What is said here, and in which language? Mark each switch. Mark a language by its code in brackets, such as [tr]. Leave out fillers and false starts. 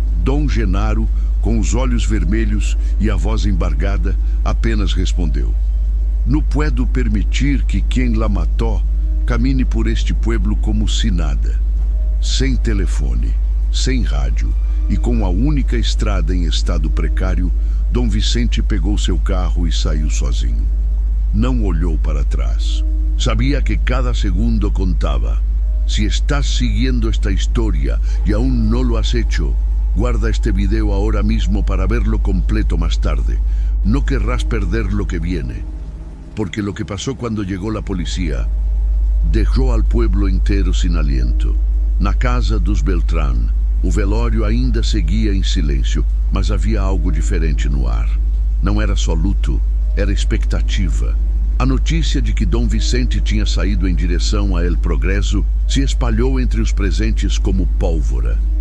[pt] Dom Genaro, com os olhos vermelhos e a voz embargada, apenas respondeu: [es] "No puedo permitir que quem la mató camine por este pueblo como se nada." [pt] Sem telefone, sem rádio e com a única estrada em estado precário, Dom Vicente pegou seu carro e saiu sozinho. Não olhou para trás. Sabia que cada segundo contava. [es] Si estás siguiendo esta historia y aún no lo has hecho, guarda este video ahora mismo para verlo completo más tarde. No querrás perder lo que viene, porque lo que pasó cuando llegó la policía dejó al pueblo inteiro sin aliento. [pt] Na casa dos Beltrán, o velório ainda seguia em silêncio, mas havia algo diferente no ar. Não era só luto, era expectativa. A notícia de que Dom Vicente tinha saído em direção a El Progresso se espalhou entre os presentes como pólvora.